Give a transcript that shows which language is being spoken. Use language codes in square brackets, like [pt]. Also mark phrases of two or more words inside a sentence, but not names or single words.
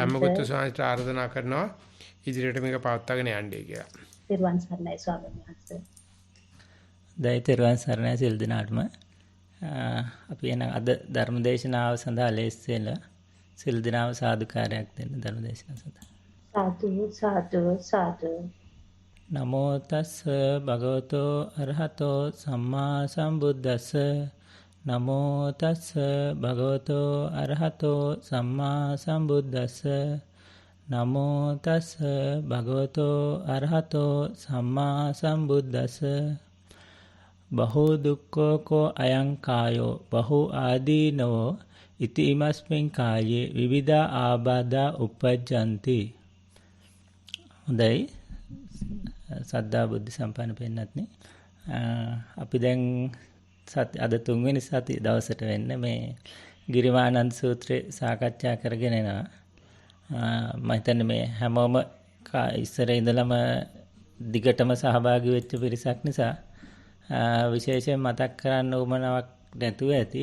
[si] ධම්මගුත්තු ස්වාමීන් ආරාධනා කරනවා ඉදිරියට මේක පවත්වාගෙන යන්නේ කියලා. තෙරුවන් සරණයි ස්වාමීන් වහන්සේ. දැයි තෙරුවන් සරණයි සිල් දිනාටම අපි එන අද ධර්මදේශනාව සඳහා ලෑස්ති වෙලා සිල් දිනාව සාදුකාරයක් දෙන්න ධර්මදේශනාව සඳහා. සාදු සාදු සාදු. [pi] නමෝ තස්ස භගවතෝ අරහතෝ සම්මා සම්බුද්දස්ස නමෝ තස්ස භගවතෝ අරහතෝ සම්මා සම්බුද්දස්ස නමෝ තස්ස භගවතෝ අරහතෝ සම්මා සම්බුද්දස්ස බහෝ දුක්ඛෝ කෝ අයං කායෝ බහෝ ආදීනෝ ඉති ඉමස්මින් කායේ විවිධා ආබාධා උපජ්ජಂತಿ. [si] හොඳයි සද්ධා බුද්ධ සම්පන්න පින්වත්නි, අපි දැන් අද තුන්වෙනි සති දවසට වෙන්න මේ ගිරිමානන්ද සූත්‍රය සාකච්ඡා කරගෙන යනවා. මම හිතන්නේ මේ හැමෝම ඉස්සර ඉඳලම දිගටම සහභාගී වෙච්ච පිරිසක් නිසා විශේෂයෙන් මතක් කරන්න උවමනාවක් නැතුව ඇති.